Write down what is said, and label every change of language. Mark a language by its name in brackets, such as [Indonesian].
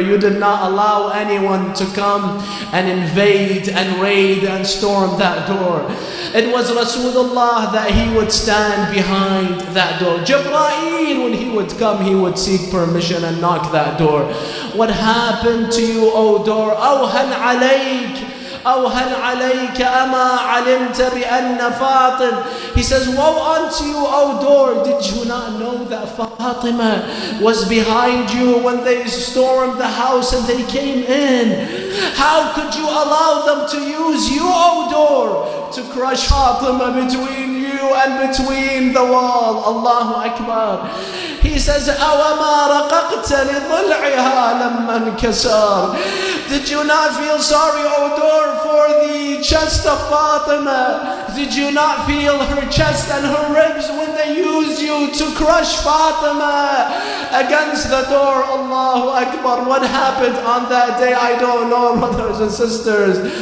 [English] You did not allow anyone to come and invade and raid and storm that door. It was Rasulullah that he would stand behind that door. Jibreel, when he would come, he would seek permission and knock that door. What happened to you, O door? [Arabic] أوهن عليك أوهن عليك أما علمت بأن فاطم. [English] He says, woe unto you, O door. Did you not know that Fatima was behind you when they stormed the house and they came in? How could you allow them to use you, O door, to crush Fatima between you and between the wall? Allahu Akbar. He says, [Arabic] أَوَمَا رَقَقْتَ لِضِلْعِهَا لَمَّا انْكَسَرَ. [English] Did you not feel sorry, O door, for the chest of Fatima? Did you not feel her chest and her ribs when they used you to crush Fatima against the door? Allahu Akbar. What happened on that day, I don't know, brothers and sisters.